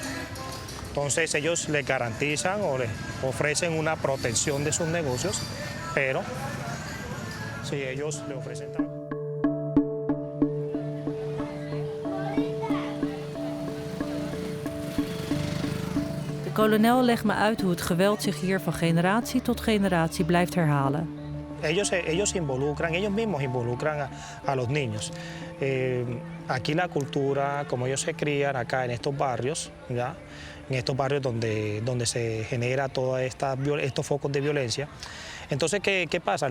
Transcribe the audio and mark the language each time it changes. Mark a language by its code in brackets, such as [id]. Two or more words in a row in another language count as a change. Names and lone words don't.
[es] Entonces ellos les garantizan o les ofrecen una protección de sus negocios, pero si ellos le ofrecen trabajo. [nl] De kolonel legt me uit hoe het geweld zich hier van generatie tot generatie blijft herhalen. [es] Ellos involucran, ellos mismos involucran a los niños. Aquí la cultura, como ellos se crían acá en estos barrios, ¿ya?, en estos barrios donde se genera todos estos focos de violencia. Entonces, ¿qué pasa?